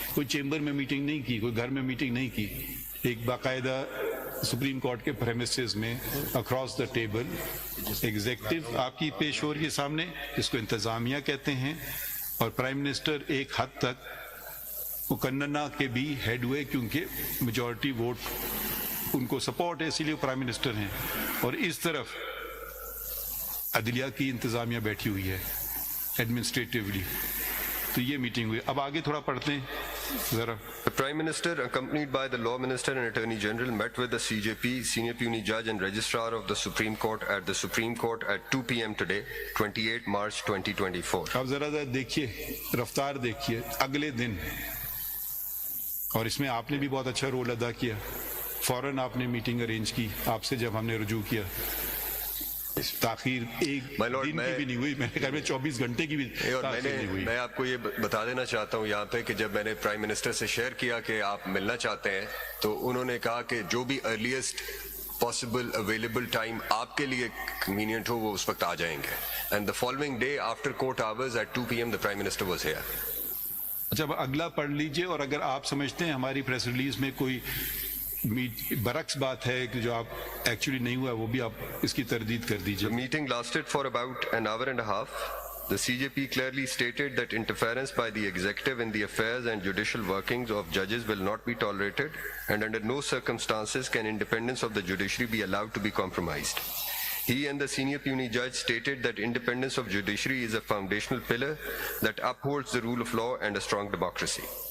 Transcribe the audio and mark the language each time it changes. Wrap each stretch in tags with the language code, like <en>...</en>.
<ur>کوئی چیمبر میں میٹنگ نہیں کی, کوئی گھر میں میٹنگ نہیں کی, ایک باقاعدہ سپریم کورٹ کے پریمیسز میں اکراس دا ٹیبل ایگزیکٹو آپ کی پیش ہو رہی ہے سامنے, جس کو انتظامیہ کہتے ہیں, اور پرائم منسٹر ایک حد تک مقننہ کے بھی ہیڈ ہوئے, کیونکہ میجورٹی ووٹ ان کو سپورٹ ہے, اسی لیے وہ پرائم منسٹر ہیں. اور اس طرف عدلیہ کی انتظامیہ بیٹھی ہوئی ہے ایڈمنسٹریٹیولی. تو یہ میٹنگ ہوئی. اب آگے تھوڑا پڑھتے ہیں ذرا.</ur> <en>The Prime Minister, accompanied by the Law Minister and Attorney General, met with the CJP, Senior Puny Judge and Registrar of the Supreme Court at the Supreme Court at 2 p.m. today, 28 March 2024.</en> <ur>اب ذرا دیکھیے, رفتار دیکھیے. اگلے دن, اور اس میں آپ نے بھی بہت اچھا رول ادا کیا, فوراً آپ نے میٹنگ ارینج کی آپ سے جب ہم نے رجوع کیا. تاخیر ایک دن کی بھی نہیں ہوئی, میں نے کہا 24 گھنٹے کی بھی تاخیر نہیں ہوئی. میں آپ کو یہ بتا دینا چاہتا ہوں یہاں پہ کہ جب میں نے پرائم منسٹر سے شیئر کیا کہ آپ ملنا چاہتے ہیں, تو انہوں نے کہا کہ جو بھی ارلیسٹ پاسبل اویلیبل ٹائم آپ کے لیے کنوینئنٹ ہو وہ اس وقت آ جائیں گے.</ur> <en>And the following day after court hours at 2 p.m. the Prime Minister was here.</en> <ur>اچھا اب اگلا پڑھ لیجئے، اور اگر آپ سمجھتے ہیں ہماری پریس ریلیز میں کوئی برعکس بات ہے کہ جو آپ ایکچولی نہیں ہوا، وہ بھی آپ اس کی تردید کر دیجئے.</ur> <en>The meeting lasted for about an hour and a half. The CJP clearly stated that interference by the executive in the affairs and judicial workings of judges will not be tolerated, and under no circumstances can independence of the judiciary be allowed to be compromised. He and the senior puisne judge stated that independence of judiciary is a foundational pillar that upholds the rule of law and a strong democracy.</en>